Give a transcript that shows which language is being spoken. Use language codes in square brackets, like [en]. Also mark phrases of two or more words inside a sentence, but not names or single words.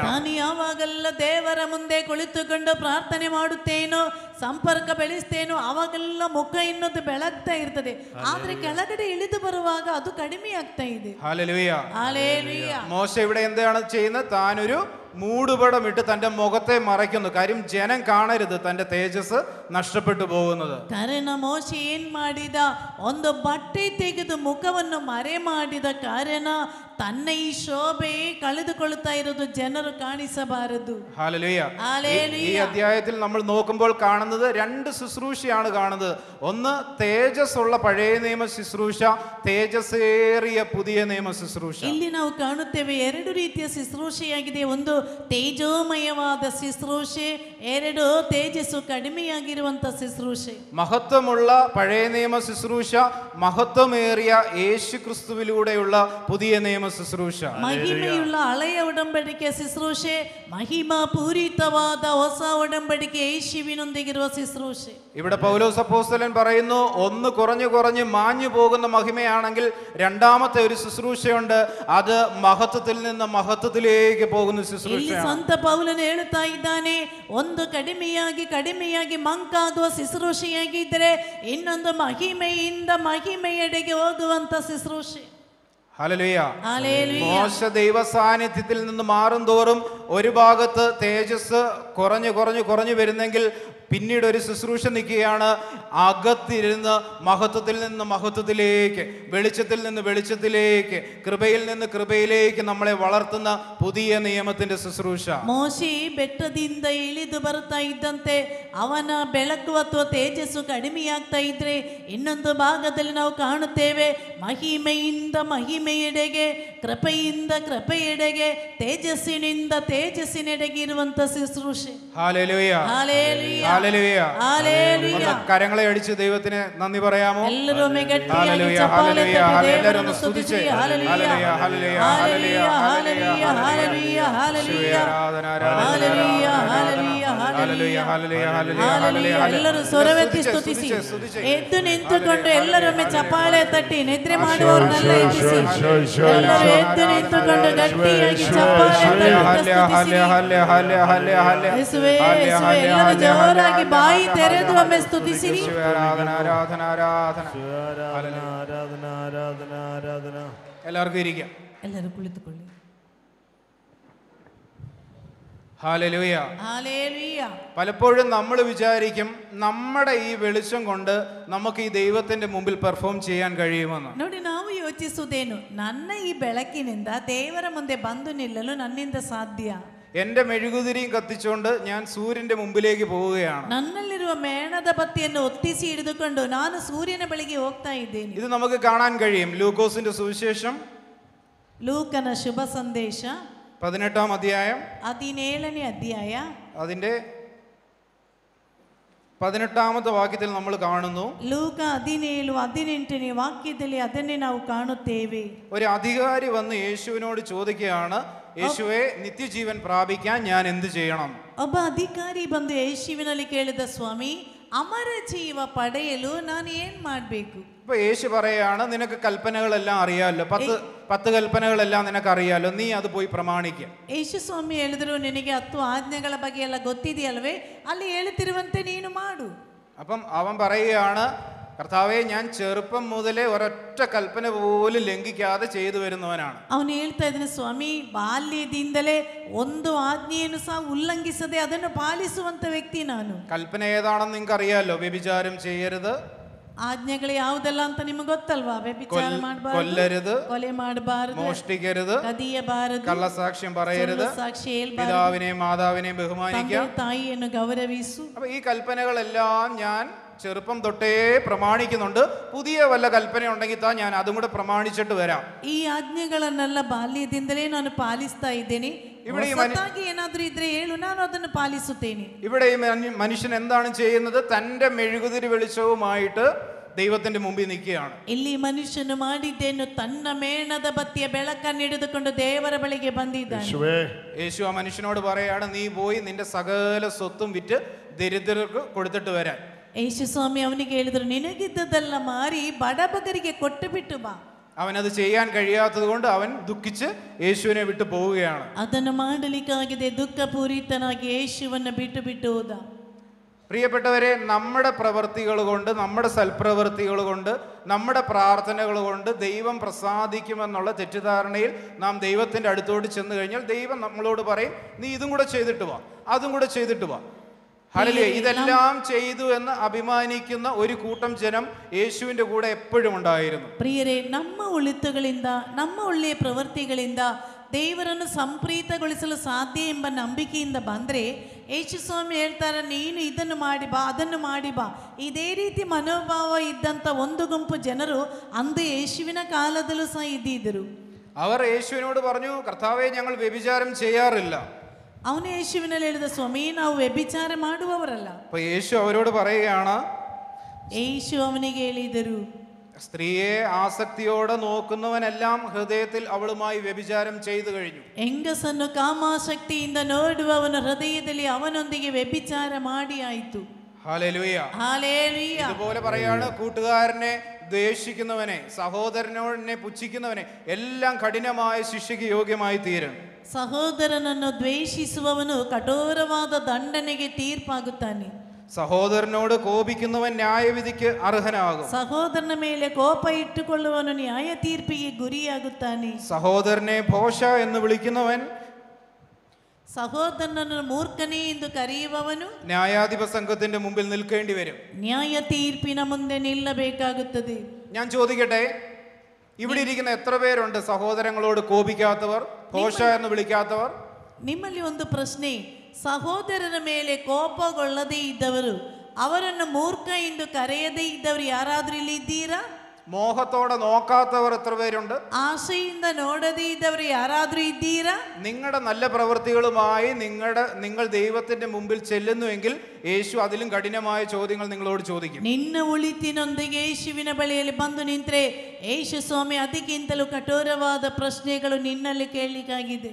[kn] ನಾನು ಯಾವಾಗೆಲ್ಲ ದೇವರ ಮುಂದೆ ಕುಳಿತುಕೊಂಡು ಪ್ರಾರ್ಥನೆ ಮಾಡುತ್ತೇನೋ, ಸಂಪರ್ಕ ಬೆಳೆಸ್ತೇನೋ, ಅವಾಗೆಲ್ಲ ಮುಖ ಇನ್ನೊಂದು ಬೆಳಗ್ತಾ ಇರ್ತದೆ. ಆದ್ರೆ ಕೆಳಗಡೆ ಇಳಿದು ಬರುವಾಗ ಅದು ಕಡಿಮೆ ಆಗ್ತಾ ಇದೆ. [ml] ഹല്ലേലൂയ. ഹല്ലേലൂയ. മോശ ഇവിടെ എന്താണ് ചെയ്യുന്നത്? താനൊരു മൂടുപടം ഇട്ട് തന്റെ മുഖത്തെ മറയ്ക്കുന്നു. കാര്യം ജനം കാണരുത് തന്റെ തേജസ് നഷ്ടപ്പെട്ടു പോകുന്നത്. [kn] ಕಾರಣ ಮೋಶೆ ಏನ್ ಮಾಡಿದ, ಒಂದು ಬಟ್ಟೆ ತೆಗೆದು ಮುಖವನ್ನು ಮರೆ ಮಾಡಿದ ಕಾರಣ ತನ್ನ ಈ ಶೋಭೆ ಕಳೆದುಕೊಳ್ಳುತ್ತಾ ಇರೋದು ಜನರು ಕಾಣಿಸಬಾರದು. [ml] ഹല്ലേലൂയ. ഹല്ലേലൂയ. ഈ അധ്യായത്തിൽ നമ്മൾ നോക്കുമ്പോൾ കാണുന്നത് 2 ശുശ്രൂഷയാണ് കാണുന്നത്. ഒന്ന് തേജസ് ഉള്ള പഴയ നിയമ ശുശ്രൂഷ, തേജസ്സേറിയ പുതിയ നിയമ ശുശ്രൂഷ. [kn] ಇಲ್ಲಿ ನಾವು ಕಾಣುತ್ತೇವೆ 2 ರೀತಿಯ ಶುಶ್ರೂಷೆಯಾಗಿದೆ. ಒಂದು ತೇಜೋಮಯವಾದ ಶುಶ್ರೂಷೆ, 2 ತೇಜಸ್ಸು ಕಡಿಮೆಯಾಗಿರುವಂತ ಶುಶ್ರೂಷೆ. [ml] മഹത്വമുള്ള പഴയ നിയമ ശുശ്രൂഷ, മഹത്വമേറിയ യേശു ക്രിസ്തുവിലൂടെയുള്ള പുതിയ നിയമ ശുശ്രൂഷ. [kn] ಮಹಿಮೆಯುಳ್ಳ ಹಳೆಯ ಒಡಂಬಡಿಕೆಯ ಶುಶ್ರೂಷೆ, ಮಹಿಮಾ ಪೂರಿತವಾದ ಹೊಸ ಒಡಂಬಡಿಕೆ യേശുവിനೊಂದಿಗಿರುವ ಶುಶ್ರೂಷೆ. [ml] ഇവിടെ പൗലോസ് അപ്പോസ്തലൻ പറയുന്നു, ഒന്ന് കുറഞ്ഞു കുറഞ്ഞ് മാഞ്ഞു പോകുന്ന മഹിമയാണെങ്കിൽ രണ്ടാമത്തെ ഒരു ശുശ്രൂഷയുണ്ട്, അത് മഹത്വത്തിൽ നിന്ന് മഹത്വത്തിലേക്ക് പോകുന്ന ശുശ്രൂഷയാണ്. [kn] ಸಂತ ಪೌಲನು ಹೇಳುತ್ತಾ ಇದ್ದಾನೆ, ಒಂದು ಕಡಿಮೆಯಾಗಿ ಮಂಕಾಗುವ ಶುಶ್ರೂಷೆಯಾಗಿದ್ದರೆ ಇನ್ನೊಂದು ಮಹಿಮೆಯಿಂದ ಮಹಿಮೆಯೆಡೆಗೆ ಹೋಗುವಂತ ಶುಶ್ರೂಷೆ. [ml] ഹല്ലേലൂയ. ഹല്ലേലൂയ. മോശ ദൈവ സാന്നിധ്യത്തിൽ നിന്ന് മാറും തോറും ഒരു ഭാഗത്ത് തേജസ് കുറഞ്ഞു വരുന്നെങ്കിൽ പിന്നീട് ഒരു ശുശ്രൂഷ നിൽക്കുകയാണ്, അകത്തിരുന്ന് മഹത്വത്തിൽ നിന്ന് മഹത്വത്തിലേക്ക്, വെളിച്ചത്തിൽ നിന്ന് വെളിച്ചത്തിലേക്ക്, കൃപയിൽ നിന്ന് കൃപയിലേക്ക് നമ്മളെ വളർത്തുന്ന പുതിയ നിയമത്തിന്റെ ശുശ്രൂഷ. [kn] ಮೋಶೆ ಬೆಟ್ಟದಿಂದ ಇಳಿದು ಬರ್ತಾ ಇದ್ದಂತೆ ಅವನ ಬೆಳಕು ಅಥವಾ ತೇಜಸ್ಸು ಕಡಿಮೆಯಾಗ್ತಾ ಇದ್ರೆ ಇನ್ನೊಂದು ಭಾಗದಲ್ಲಿ ನಾವು ಕಾಣುತ್ತೇವೆ, ಮಹಿಮೆಯಿಂದ ಮಹಿಮೆಯೆಡೆಗೆ, ಕೃಪೆಯಿಂದ ಕೃಪೆಯೆಡೆಗೆ, ತೇಜಸ್ಸಿನಿಂದ ತೇಜಸ್ಸಿನೆಡೆಗೆ ಇರುವಂತ ಶುಶ್ರೂಷೆ. [ml] ഹല്ലേലൂയ. ഹല്ലേലൂയ. ഹല്ലേലൂയ. ഹല്ലേലൂയ. കരങ്ങളെ അടിച്ച് ദൈവത്തിന് നന്ദി പറയാമോ? [kn] ಎಲ್ಲರೂ ಗಟ್ಟಿಯಾಗಿ [ml] ഹല്ലേലൂയ, [kn] ಚಪ್ಪಾಳೆ [ml] ഹല്ലേലൂയ, തട്ടി എല്ലാവരും [kn] ದೇವರನ್ನು [ml] ഒന്ന് സ്തുതിച്ച് [kn] ಸ್ತುತಿಸಿ. [ml] ഹല്ലേലൂയ, ഹല്ലേലൂയ, ഹല്ലേലൂയ, ഹല്ലേലൂയ, ഹല്ലേലൂയ, ഹല്ലേലൂയ, ഹല്ലേലൂയ, ആരാധന, ആരാധന, ഹല്ലേലൂയ, ഹല്ലേലൂയ, ഹല്ലേലൂയ, ഹല്ലേലൂയ, ഹല്ലേലൂയ. ഹല്ലേലൂയ. [kn] ಎಲ್ಲರೂ ಸ್ವರವೆತ್ತಿ ಸ್ತುತಿಸಿ. ಎದ್ದು ನಿಂತುಕೊಂಡು ಎಲ್ಲರೊಮ್ಮೆ ಚಪ್ಪಾಳೆ ತಟ್ಟಿ, ನಿದ್ರೆ ಮಾಡುವವರನ್ನೆಲ್ಲ ಎಬ್ಬಿಸಿ. ಎಲ್ಲರೂ ಎದ್ದು ನಿಂತುಕೊಂಡು ಗಟ್ಟಿಯಾಗಿ ಚಪ್ಪಾಳೆ ತಟ್ಟಿ ಸ್ತುತಿಸಿರಿ. ಯೇಸುವೇ, ಯೇಸುವೇ, ಎಲ್ಲರೂ ಜೋರಾಗಿ ಬಾಯಿ ತೆರೆದು ಒಮ್ಮೆ ಸ್ತುತಿಸಿರಿ. [ml] ആരാധന, ആരാധന, ആരാധന. എല്ലാവർക്കും ഇരിക്കാം. [kn] ಎಲ್ಲರೂ ಕುಳಿತುಕೊಳ್ಳಿ. [ml] ഹല്ലേലൂയ. ഹല്ലേലൂയ. പലപ്പോഴും നമ്മൾ വിചാരിക്കും നമ്മുടെ ഈ വെളിച്ചം കൊണ്ട് നമുക്ക് ഈ ദൈവത്തിന്റെ മുമ്പിൽ പെർഫോം ചെയ്യാൻ കഴിയുമെന്ന്. [kn] ನೋಡಿ, ನಾವು ಯೋಚಿಸುವುದೇನು, ನನ್ನ ಈ ಬೆಳಕಿನಿಂದ ದೇವರ ಮುಂದೆ ಬಂದು ನಿಲ್ಲಲು ನನ್ನಿಂದ ಸಾಧ್ಯ? [ml] എന്റെ മെഴുകുതിരിയും കത്തിച്ചുകൊണ്ട് ഞാൻ സൂര്യന്റെ മുമ്പിലേക്ക് പോവുകയാണ്. [kn] ನನ್ನಲ್ಲಿರುವ ಮೇಣದ ಬತ್ತಿಯನ್ನು ಒತ್ತಿಸಿ ಹಿಡಿದುಕೊಂಡು ನಾನು ಸೂರ್ಯನ ಬಳಿಗೆ ಹೋಗ್ತಾ ಇದ್ದೇನೆ. [ml] ഇത് നമുക്ക് കാണാൻ കഴിയും. ലൂക്കോസിന്റെ സുവിശേഷം [kn] ಲೂಕನ ಶುಭ ಸಂದೇಶ [ml] 18-ാം അധ്യായം [kn] 17ನೇ ಅಧ್ಯಾಯ [ml] അതിന്റെ 18-ാമത്തെ വാക്യത്തിൽ നമ്മൾ കാണുന്നു, [kn] ಲೂಕ 17-18ನೇ ವಾಕ್ಯದಲ್ಲಿ ಅದನ್ನೇ ನಾವು ಕಾಣುತ್ತೇವೆ. [ml] ഒരു അധികാരി വന്ന് യേശുവിനോട് ചോദിക്കുകയാണ്, യേശുവേ, നിത്യജീവൻ പ്രാപിക്കാൻ ഞാൻ എന്ത് ചെയ്യണം? [kn] ಒಬ್ಬ ಅಧಿಕಾರಿ ಬಂದು ಯೇಸುವಿನಲ್ಲಿ ಕೇಳಿದ, ಸ್ವಾಮಿ, ಅಮರ ಜೀವ ಪಡೆಯಲು ನಾನು ಏನ್ ಮಾಡಬೇಕು? [ml] ഇപ്പൊ യേശു പറയാണ്, നിനക്ക് കൽപ്പനകളെല്ലാം അറിയാമല്ലോ, 10 കൽപ്പനകളെല്ലാം നിനക്ക് അറിയാലോ, നീ അത് പോയി പ്രമാണിക്കുക. [kn] ಯೇಸು ಸ್ವಾಮಿ ಹೇಳಿದ್ರು, ನಿನಗೆ 10 ಆಜ್ಞೆಗಳ ಬಗ್ಗೆ ಎಲ್ಲ ಗೊತ್ತಿದೆಯಲ್ವೇ, ಅಲ್ಲಿ ಹೇಳುತ್ತಿರುವಂತೆ ನೀನು ಮಾಡು. [ml] അപ്പം അവൻ പറയുകയാണ്, കർത്താവേ, ഞാൻ ചെറുപ്പം മുതലേ ഒരൊറ്റ കൽപ്പന പോലും ലംഘിക്കാതെ ചെയ്തു വരുന്നവനാണ്. [kn] ಅವನು ಹೇಳ್ತಾ ಇದ್ದಾನೆ, ಸ್ವಾಮಿ, ಬಾಲ್ಯದಿಂದಲೇ ಒಂದು ಆಜ್ಞೆಯನ್ನು ಸಹ ಉಲ್ಲಂಘಿಸದೆ ಅದನ್ನು ಪಾಲಿಸುವಂತ ವ್ಯಕ್ತಿ ನಾನು. [ml] കൽപ്പന ഏതാണെന്ന് നിങ്ങൾക്ക് അറിയാലോ, വ്യഭിചാരം ചെയ്യരുത്, [kn] ಆಜ್ಞೆಗಳು ಯಾವುದೆಲ್ಲ ಅಂತ ನಿಮಗೆ ಗೊತ್ತಲ್ವಾ? ವ್ಯಭಿಚಾರ ಮಾಡಬಾರದು, [ml] കൊല്ലരുത്, [kn] ಕೊಲೆ ಮಾಡಬಾರದು, [ml] മോഷ്ടിക്കരുത്, [kn] ಕದಿಯಬಾರದು, [ml] കള്ളസാക്ഷ്യം പറയരുത്, [kn] ಸಾಕ್ಷಿ ಹೇಳ್ಬಾರದು, [ml] പിതാവിനെയും മാതാവിനെയും ബഹുമാനിക്കുക. [kn] ತಾಯಿಯನ್ನು ಗೌರವಿಸು. [ml] അപ്പൊ ഈ കൽപ്പനകളെല്ലാം ഞാൻ ചെറുപ്പം തൊട്ടേ പ്രമാണിക്കുന്നുണ്ട്. പുതിയ വല്ല കൽപ്പന ഉണ്ടെങ്കിൽ താ, ഞാൻ അതും കൂടെ പ്രമാണിച്ചിട്ട് വരാം. [kn] ಈ ಆಜ್ಞೆಗಳನ್ನೆಲ್ಲ ಬಾಲ್ಯದಿಂದಲೇ ನಾನು ಪಾಲಿಸ್ತಾ ಇದ್ದೇನೆ. ಹೊಸತಾಗಿ ಏನಾದ್ರೂ ಇದ್ರೆ ಹೇಳು, ನಾನು ಅದನ್ನು ಪಾಲಿಸುತ್ತೇನೆ. [ml] ഇവിടെ ഈ മനുഷ്യൻ എന്താണ് ചെയ്യുന്നത്? തന്റെ മെഴുകുതിരി വെളിച്ചവുമായിട്ട് ദൈവത്തിന്റെ മുമ്പിൽ നിൽക്കുകയാണ്. [kn] ಇಲ್ಲಿ ಮನುಷ್ಯನು ಮಾಡಿದ್ದೇನು, ತನ್ನ ಮೇಣದ ಬತ್ತಿಯ ಬೆಳಕನ್ನು ಹಿಡಿದುಕೊಂಡು ದೇವರ ಬಳಿಗೆ ಬಂದಿದ್ದಾನೆ. [ml] യേശു ആ മനുഷ്യനോട് പറയാണ്, നീ പോയി നിന്റെ സകല സ്വത്തും വിറ്റ് ദരിദ്രർക്ക് കൊടുത്തിട്ട് വരാൻ. [kn] ಯೇಸು ಸ್ವಾಮಿ ಅವನಿಗೆ ಹೇಳಿದ್ರು, ನಿನಗಿದ್ದದೆಲ್ಲ ಮಾರಿ ಬಡಬಗರಿಗೆ ಕೊಟ್ಟು ಬಿಟ್ಟು ಬಾ. [ml] അവനത് ചെയ്യാൻ കഴിയാത്തത് കൊണ്ട് അവൻ ദുഃഖിച്ച് യേശുവിനെ വിട്ടു പോവുകയാണ്. [kn] ಅದನ್ನು ಮಾಡಲಿಕ್ಕಾಗದೆ ದುಃಖಪೂರಿತನಾಗಿ ಯೇಸುವನ್ನು ಬಿಟ್ಟು ಹೋದ. [ml] പ്രിയപ്പെട്ടവരെ, നമ്മുടെ പ്രവൃത്തികൾ കൊണ്ട്, നമ്മുടെ സൽപ്രവൃത്തികൾ കൊണ്ട്, നമ്മുടെ പ്രാർത്ഥനകൾ കൊണ്ട് ദൈവം പ്രസാദിക്കുമെന്നുള്ള തെറ്റിദ്ധാരണയിൽ നാം ദൈവത്തിൻ്റെ അടുത്തോട്ട് ചെന്ന് കഴിഞ്ഞാൽ ദൈവം നമ്മളോട് പറയും, നീ ഇതും കൂടെ ചെയ്തിട്ട് വാ, അതും കൂടെ ചെയ്തിട്ട് വാ. ഹല്ലേലൂയ. ഇതെല്ലാം ചെയ്തു എന്ന് അഭിമാനിക്കുന്ന ഒരു കൂട്ടം ജനം യേശുവിൻ്റെ കൂടെ എപ്പോഴും ഉണ്ടായിരുന്നു. [kn] ಪ್ರಿಯರೇ, ನಮ್ಮ ಒಳಿತುಗಳಿಂದ, ನಮ್ಮ ಒಳ್ಳೆಯ ಪ್ರವೃತ್ತಿಗಳಿಂದ ದೇವರನ್ನು ಸಂಪ್ರೀತಗೊಳಿಸಲು ಸಾಧ್ಯ ಎಂಬ ನಂಬಿಕೆಯಿಂದ ಬಂದರೆ ಯೇಸು ಸ್ವಾಮಿ ಹೇಳ್ತಾರೆ, ನೀನು ಇದನ್ನು ಮಾಡಿ ಬಾ, ಅದನ್ನು ಮಾಡಿ ಬಾ. ಇದೇ ರೀತಿ ಮನೋಭಾವ ಇದ್ದಂಥ ಒಂದು ಗುಂಪು ಜನರು ಅಂದು ಯೇಸುವಿನ ಕಾಲದಲ್ಲೂ ಸಹ ಇದ್ದಿದ್ದರು. [ml] അവർ യേശുവിനോട് പറഞ്ഞു, കർത്താവേ, ഞങ്ങൾ വ്യഭിചാരം ചെയ്യാറില്ല. [kn] ಅವನು ಯೇಸುವಿನಲ್ಲಿ ಹೇಳಿದ, ಸ್ವಾಮಿ ನಾವು ವ್ಯಭಿಚಾರ ಮಾಡುವವರಲ್ಲ. [ml] അപ്പൊ യേശു അവരോട് പറയുകയാണ്, [kn] ಯೇಸು ಅವನಿಗೆ ಹೇಳಿದರು, [ml] സ്ത്രീയെ ആസക്തിയോടെ നോക്കുന്നവനെല്ലാം ഹൃദയത്തിൽ അവളുമായി വ്യഭിചാരം ചെയ്തു കഴിഞ്ഞു. [kn] ಹೆಂಗಸನ್ನು ಕಾಮಾಸಕ್ತಿಯಿಂದ ನೋಡುವವನ ಹೃದಯದಲ್ಲಿ ಅವನೊಂದಿಗೆ ವ್ಯಭಿಚಾರ ಮಾಡಿ ಆಯಿತು. [ml] ഹല്ലേലൂയ. [kn] ಹಾಲೆಲೂಯ. [ml] ഇതുപോലെ പറയാണ്, കൂട്ടുകാരനെ ദ്വേഷിക്കുന്നവനെ, സഹോദരനെ പുച്ഛിക്കുന്നവനെ എല്ലാം കഠിനമായ ശിക്ഷയ്ക്ക് യോഗ്യമായി തീരും. [kn] ಸಹೋದರನನ್ನು ದ್ವೇಷಿಸುವವನು ಕಠೋರವಾದ ದಂಡನೆಗೆ ತೀರ್ಪಾಗುತ್ತಾನೆ. [ml] സഹോദരനോട് കോപിക്കുന്നവൻ ന്യായവിധിക്ക് അർഹനാകും. [kn] ಸಹೋದರನ ಮೇಲೆ ಕೋಪ ಇಟ್ಟುಕೊಳ್ಳುವವನು ನ್ಯಾಯ ತೀರ್ಪಿಗೆ ಗುರಿಯಾಗುತ್ತಾನೆ. [ml] സഹോദരനെ ഭോഷ എന്ന് വിളിക്കുന്നവൻ, [kn] ಸಹೋದರನನ್ನು ಮೂರ್ಖನೇ ಎಂದು ಕರೆಯುವವನು [ml] ന്യായാധിപ സംഘത്തിന്റെ മുമ്പിൽ നിൽക്കേണ്ടി വരും. [kn] ನ್ಯಾಯ ತೀರ್ಪಿನ ಮುಂದೆ ನಿಲ್ಲಬೇಕಾಗುತ್ತದೆ. [ml] ഞാൻ ചോദിക്കട്ടെ, ഇവിടെ ഇരിക്കുന്ന എത്ര പേരുണ്ട് സഹോദരങ്ങളോട് കോപിക്കാത്തവർ, ഭോഷ എന്ന് വിളിക്കാത്തവർ? [kn] ನಿಮ್ಮಲ್ಲಿ ಒಂದು ಪ್ರಶ್ನೆ, ಸಹೋದರನ ಮೇಲೆ ಕೋಪಗೊಳ್ಳದೇ ಇದ್ದವರು, ಅವರನ್ನು ಮೂರ್ಖ ಎಂದು ಕರೆಯದೇ ಇದ್ದವರು ಯಾರಾದ್ರೂ ಇಲ್ಲಿ ಇದ್ದೀರಾ? [ml] മോഹത്തോടെ നോക്കാത്തവർ എത്ര പേരുണ്ട്? [kn] ಆಸೆಯಿಂದ ನೋಡದೇ ಇದ್ದವರು ಯಾರಾದ್ರೂ ಇದ್ದೀರಾ? [ml] നിങ്ങളുടെ നല്ല പ്രവൃത്തികളുമായി നിങ്ങൾ ദൈവത്തിന്റെ മുമ്പിൽ ചെല്ലുന്നുവെങ്കിൽ യേശു അതിലും കഠിനമായ ചോദ്യങ്ങൾ നിങ്ങളോട് ചോദിക്കും. [kn] ನಿನ್ನ ಉಳಿತಿನೊಂದಿಗೆ ಯೇಸುವಿನ ಬಳಿಯಲ್ಲಿ ಬಂದು ನಿಂತರೆ ಯೇಸು ಸ್ವಾಮಿ ಅದಕ್ಕಿಂತಲೂ ಕಠೋರವಾದ ಪ್ರಶ್ನೆಗಳು ನಿನ್ನಲ್ಲಿ ಕೇಳಲಿಕ್ಕಾಗಿದೆ.